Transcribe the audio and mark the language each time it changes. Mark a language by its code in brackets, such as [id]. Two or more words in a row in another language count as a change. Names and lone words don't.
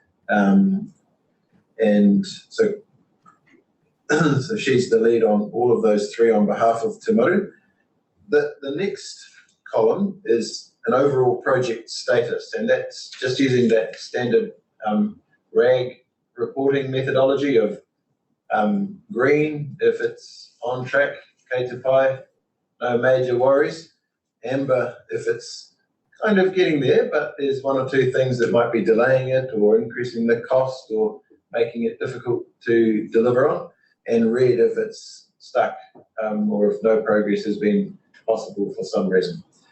[en] And so she's the lead on all of those 3 on behalf of Te Maru. The next column is an overall project status, and that's just using that standard RAG reporting methodology of green if it's on track, [mi] kei te pai, [en] no major worries, amber if it's kind of getting there, but there's 1 or 2 things that might be delaying it or increasing the cost or making it difficult to deliver on, and red if it's stuck or if no progress has been possible for some reason.